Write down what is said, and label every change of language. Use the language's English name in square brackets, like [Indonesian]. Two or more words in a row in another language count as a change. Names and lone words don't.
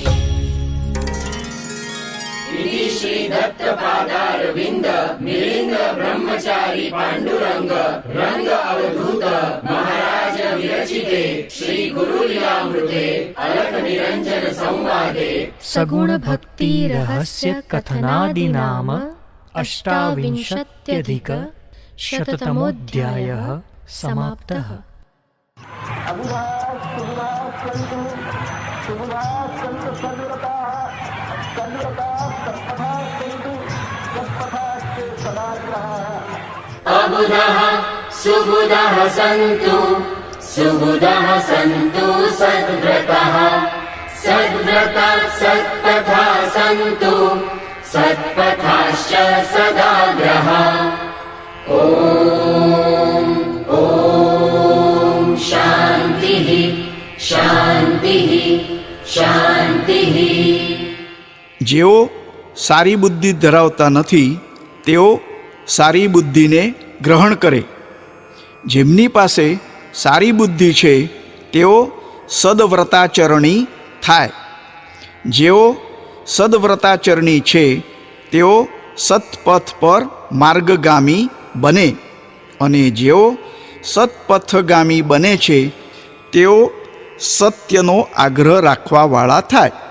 [Sanskrit] श्री दत्तपादारविंद मिलिंद ब्रह्मचारी पांडुरंग रंग अवधूत महाराज विरचिते श्री गुरु लीलामृते अलख निरंजन संवादे सगुण भक्ति रहस्य कथनादि नाम अष्टाविंशत्यधिक शततमोऽध्यायः समाप्तः. अबुधः सुबुधः सन्तु सुबुधः सन्तु सद्व्रतः सद्व्रताः सत्पथा सन्तु सत्पथाश्च सदाग्रः. ॐ शान्तिः शान्तिः शान्तिः. [Gujarati] જેઓ સારી બુદ્ધિ ધરાવતા નથી તેઓ સારી બુદ્ધિને ગ્રહણ કરે. જેમની પાસે સારી બુદ્ધિ છે તેઓ સદવ્રતાચરણી થાય. જેઓ સદવ્રતાચરણી છે તેઓ સત્પથ પર માર્ગગામી બને, અને જેઓ સત્પથગામી બને છે તેઓ સત્યનો આગ્રહ રાખવાવાળા થાય.